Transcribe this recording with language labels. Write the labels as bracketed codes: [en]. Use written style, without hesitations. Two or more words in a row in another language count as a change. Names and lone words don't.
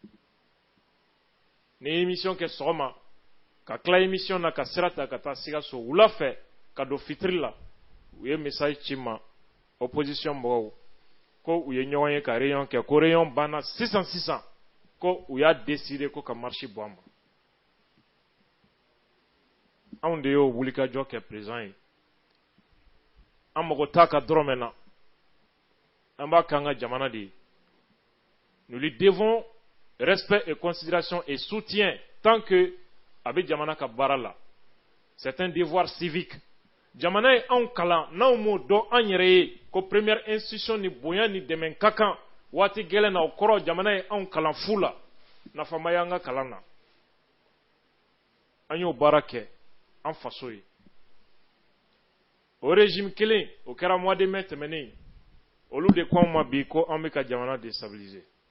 [bm] ni émission kɛ sɔgɔma ka tila émission na ka sira ta ka taa Sikaso wula fɛ ka don fitiri la u ye message ci ma opposition mɔgɔw ko u ye ɲɔgɔn ye ka réunion kɛ ko réunion banna sisan ko u y'a décider ko ka marche bɔ a ma anw de y'o wulikajɔ kɛ président ye an mago t'a ka dɔrɔmɛ na an b'a k'an ka jamana de ye [fr] nous lui devons respect et considération et soutien tant que [bm] a bɛ jamana ka baara la [fr] c'est un devoir civique [bm] jamana ye anw kalan n'anw m'o dɔn an yɛrɛ ye ko [fr] première institution [bm] ni bonya ni dɛmɛ ka kan waati gɛlɛn na o kɔrɔ jamana ye anw kalan fu la nafama y'an ka kalan na an y'o baara kɛ an faso ye o régime kelen o kɛra [fr] mois de mai [bm] tɛmɛnen olu de ko anw ma bi ko an bɛ ka jamana déstabiliser